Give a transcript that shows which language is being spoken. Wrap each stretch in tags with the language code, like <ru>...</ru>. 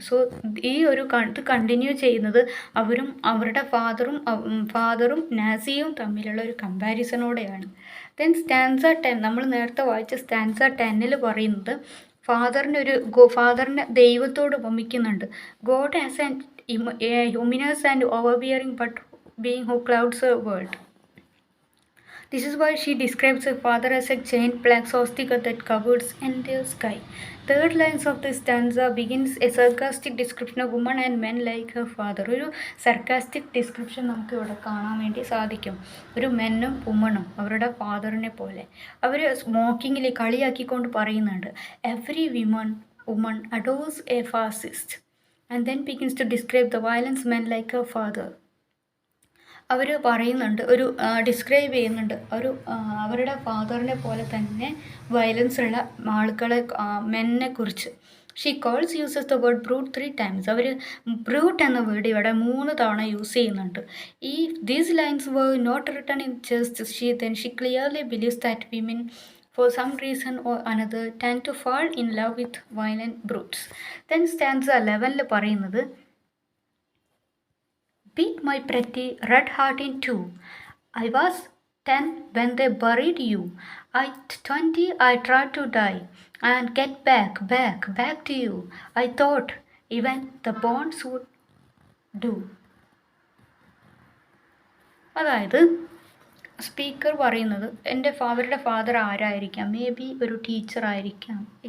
<ml>So ഈ ഒരു ഇത് കണ്ടിന്യൂ ചെയ്യുന്നത് അവരും അവരുടെ ഫാദറും നാസിയും തമ്മിലുള്ള ഒരു കമ്പാരിസണോടെയാണ്. ദെൻ സ്റ്റാൻസ 10, നമ്മൾ നേരത്തെ വായിച്ച സ്റ്റാൻസ 10 പറയുന്നത് ഫാദറിനെ ദൈവത്തോട് ഉപമിക്കുന്നുണ്ട്.</ml> <en>God as an numinous and overbearing but being who clouds a world. This is why she describes her father as a giant black swastika that covers entire sky. Third lines of this stanza begins a sarcastic description of women and men like her father.</en> <ml>ഒരു sarcastic description നമുക്ക് ഇവിടെ കാണാൻ വേണ്ടി സാധിക്കും. ഒരു മെന്നും വുമണും അവരുടെ ഫാദറിനെ പോലെ അവർ സ്മോക്കിങ്ങിൽ കളിയാക്കിക്കൊണ്ട് പറയുന്നുണ്ട്.</ml> <en>Every woman adores a fascist and then begins to describe the violence men like her father.</en> <ml>അവർ പറയുന്നുണ്ട്, ഒരു ഡിസ്ക്രൈബ് ചെയ്യുന്നുണ്ട് അവരുടെ ഫാദറിനെ പോലെ തന്നെ വയലൻസ് ഉള്ള ആളുകളെ, മെന്നെ കുറിച്ച്.</ml> <en>She calls uses the word brute 3 times.</en> <ml>Our brute എന്ന വേർഡ് ഇവിടെ 3 തവണ യൂസ് ചെയ്യുന്നുണ്ട്.</ml> <en>ഈ these lines were not written in jest. She clearly believes that women for some reason or another tend to fall in love with violent brutes. Then stanza 11</en> <ml>പറയുന്നത്,</ml> <en>beat my pretty red heart in two. I was 10 when they buried you. At 20 I tried to die and get back to you. I thought even the bonds would do.</en> <ml>അതായത് speaker പറയുന്നത് അവരുടെ father ആരായിരിക്കാം? May be ഒരു teacher ആയിരിക്കാം.</ml>